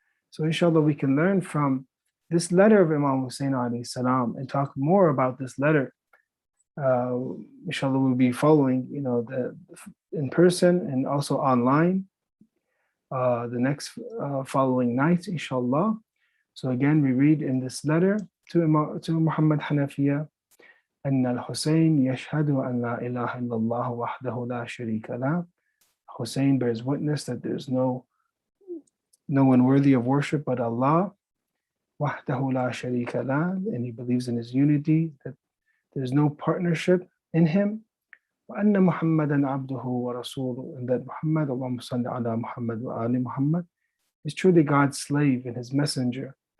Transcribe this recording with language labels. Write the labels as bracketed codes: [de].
[en] So inshallah, we can learn from this letter of Imam Hussein alayhi salam and talk more about this letter. Inshallah, we'll be following, in person and also online the next following night, inshallah. So again, we read in this letter to Muhammad Hanafiya, [ar] أن الحسين يشهد أن لا إله إلا الله وحده لا شريك له. [en] Hussein bears witness that there is no one worthy of worship but Allah, [ar] وحده لا شريك له, [en] and he believes in his unity, that there's no partnership in him. [ar] وأن محمدا عبده ورسوله, [en] and that Muhammad, [ar] اللهم صل على محمد وآل محمد, [en] is truly God's slave and his messenger.